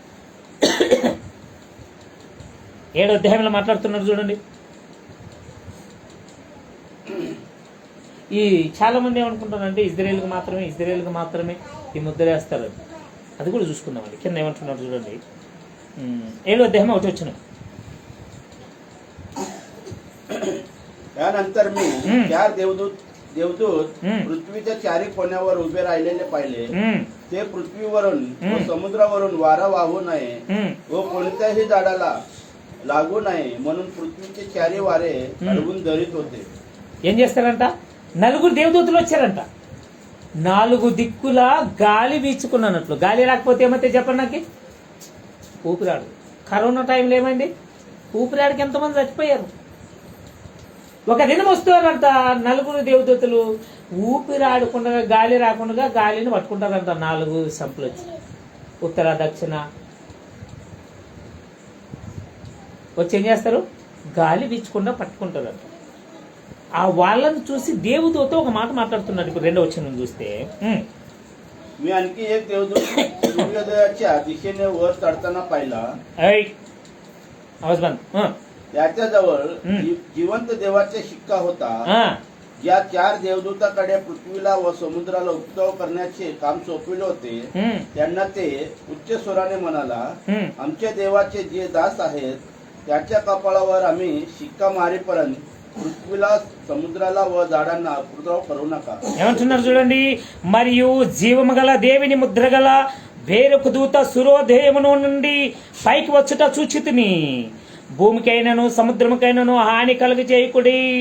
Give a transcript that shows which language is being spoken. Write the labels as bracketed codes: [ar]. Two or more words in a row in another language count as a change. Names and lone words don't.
[te] 7వ అధ్యాయంలో మాట్లాడుతున్నారు చూడండి. ఈ చాలా మంది ఏమనుకుంటారంటే ఇజ్రాయేల్కి మాత్రమే ఈ ముద్ర వేస్తారు. అది కూడా చూసుకుందామండి. కింద ఏమంటున్నారు చూడండి. 7వ అధ్యాయం 1వ వచనం. [mr] त्यानंतर मी 4 देवदूत देवदूत पृथ्वीच्या चारी कोण्यावर उभे राहिलेले पाहिले. ते पृथ्वीवरून व समुद्रावरून वारा वाहू नये व कोणत्याही झाडाला लागू नये म्हणून पृथ्वीचे चारी वारे अडवून धरीत होते. [te] ఏం చేస్తారంట? నలుగురు దేవదూతలు వచ్చారంట. 4 దిక్కులా గాలి వీచుకున్నట్లు. గాలి రాకపోతే ఏమైతే చెప్పండి నాకు? ఊపిరాడు. కరోనా టైంలో ఏమైంది? ఊపిరాడికి ఎంతమంది చచ్చిపోయారు. ఒక దినం వస్తున్నారంట 4 దేవదూతలు. ఊపిరాడకుండా గాలి రాకుండా గాలిని పట్టుకుంటారంట. 4 సంపులు వచ్చి ఉత్తర దక్షిణ వచ్చి ఏం చేస్తారు? గాలి వీచకుండా పట్టుకుంటారంట. ఆ వాళ్ళని చూసి దేవదూత ఒక మాట మాట్లాడుతున్నాడు. ఇప్పుడు 2వ వచనం చూస్తే, [mr] मी आणखी एक देवदूत सूर्योदयाच्या दिशेने वर चढताना पाहिला. आवाज बंद. त्याच्याजवळ जिवंत देवाचा शिक्का होता. या 4 देवदूताकडे पृथ्वीला व समुद्राला उपद्रव करण्याचे काम सोपविले होते. त्यांना ते उच्च स्वराने म्हणाला, आमच्या देवाचे जे दास आहेत त्याच्या कपाळावर आम्ही शिक्का मारेपर्यंत पृथ्वीला समुद्राला व झाडांना उपद्रव करू नका. [te] ఏమంటున్నారు చూడండి. మరియు జీవము గల దేవుని ముద్ర గల వేరొక దూత సూర్యోదయమును నుండి పైకి వచ్చుట చూచితిని. భూమికైనను సముద్రముకైనను హాని కలుగ చేయకుడి.